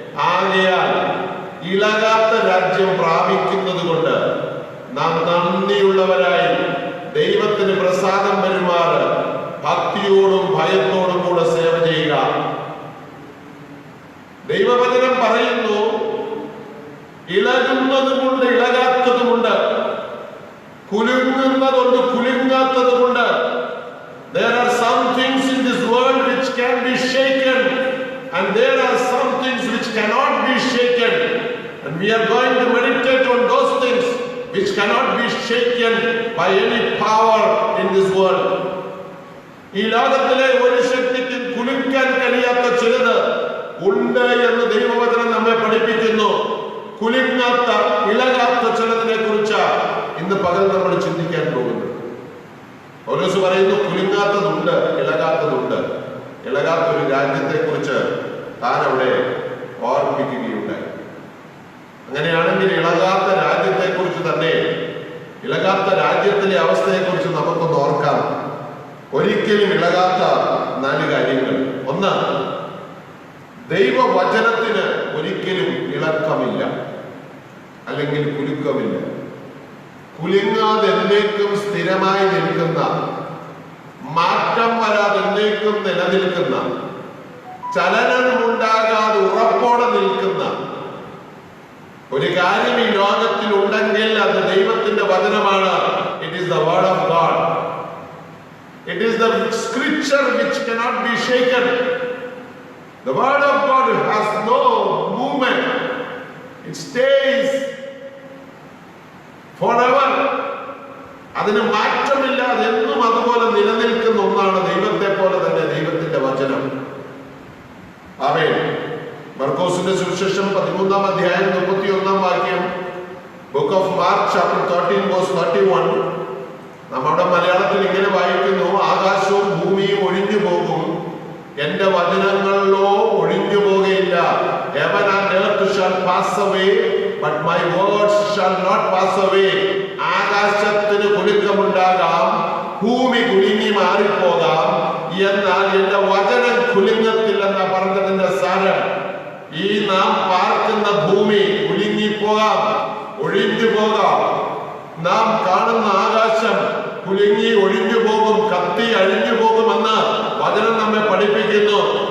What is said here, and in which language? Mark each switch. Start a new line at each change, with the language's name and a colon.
Malayalam: ആകയാൽ ഇളകാത്ത രാജ്യം പ്രാപിക്കുന്നത് കൊണ്ട് നാം നന്ദിയുള്ളവരായി ദൈവത്തിന് പ്രസാദം പെരുമാറ് ഭക്തിയോടും ഭയത്തോടും കൂടെ സേവ ചെയ്യുക. ദൈവവചനം പറയുന്നു, ഇളകുന്നതുമുണ്ട്, ഇളകാത്തതുമുണ്ട്, കുലുങ്ങുന്നതുണ്ട്, കുലുങ്ങാത്തതുമുണ്ട്.
English: There are some things in this world which can be shaken, and there are some things which cannot be shaken, and we are going to meditate on those things which cannot be shaken by any power in this world.
Malayalam: ഈ ലോകത്തിലെ ഒരു ശക്തിക്കും കുലുക്കാൻ കഴിയാത്ത ചിലത് ഉണ്ട് എന്ന് ദൈവവചനം നമ്മെ പഠിപ്പിക്കുന്നു. കുലുങ്ങാത്ത, ഇളകാത്ത ചിലതിനെ കുറിച്ച് ഇന്ന് പകൽ നമ്മൾ ചിന്തിക്കാൻ പോകുന്നു. പൗലോസ് പറയുന്നു, കുലുങ്ങാത്തതുണ്ട്, ഇളകാത്തതുണ്ട്. ഇളകാത്തൊരു രാജ്യത്തെ കുറിച്ച് താൻ അവിടെ ഓർമ്മിപ്പിക്കുകയുണ്ടായി. അങ്ങനെയാണെങ്കിൽ ഇളകാത്ത രാജ്യത്തെ കുറിച്ച് തന്നെ, ഇളകാത്ത രാജ്യത്തിലെ അവസ്ഥയെ കുറിച്ച് നമുക്കൊന്ന് ഓർക്കാം. ഒരിക്കലും ഇളകാത്ത 4 കാര്യങ്ങൾ. ഒന്ന്, ദൈവവചനത്തിന് ഒരിക്കലും ഇളക്കമില്ല, അല്ലെങ്കിൽ കുലുക്കമില്ല. കുലുങ്ങാതെ എന്നേക്കും സ്ഥിരമായി നിൽക്കുന്ന, മാറ്റം വരാതെ എന്നേക്കും നിലനിൽക്കുന്ന, ചലനമുണ്ടാകാതെ ഉറപ്പോടെ നിൽക്കുന്ന ഒരു കാര്യം ഈ ലോകത്തിൽ ഉണ്ടെങ്കിൽ അത് ദൈവത്തിന്റെ വചനമാണ്.
English: It is the word of God. It is the scripture which cannot be shaken. The word of God has no movement. It stays forever.
Malayalam: അതിന് മാറ്റമില്ലാതെ എന്നും അതുപോലെ നിലനിൽക്കുന്ന ഒന്നാണ് ദൈവത്തെ പോലെ തന്നെ ദൈവത്തിന്റെ വചനം. ആമേൻ. മർക്കോസിന്റെ സുവിശേഷം 13-ാം അധ്യായം 31-ാം വാക്യം,
English: book of Mark chapter 13 verse 31,
Malayalam: നമ്മുടെ മലയാളത്തിൽ ഇങ്ങനെ വായിക്കുന്നു: ആകാശവും ഭൂമിയും ഒഴിഞ്ഞു പോകും, എന്റെ വചനങ്ങളിലോ ഒഴിഞ്ഞു പോകുകയില്ല.
English: Heaven and earth shall pass away, but my words shall not pass away.
Malayalam: ആകാശത്തിന് കുലുക്കമുണ്ടാകാം, ഭൂമി കുലുങ്ങി മാറിപ്പോകാം, എന്നാൽ എന്റെ വചനം കുലുങ്ങത്തില്ലെന്ന പറഞ്ഞതിന്റെ സാരം, ഈ നാം പാർക്കുന്ന ഭൂമി കുലുങ്ങിപ്പോകാം, ഒഴിഞ്ഞു പോകാം. നാം കാണുന്ന ആകാശം കുലുങ്ങി ഒഴിഞ്ഞു പോകും, കത്തി അഴിഞ്ഞു പോകുമെന്ന് വചനം നമ്മെ പഠിപ്പിക്കുന്നു.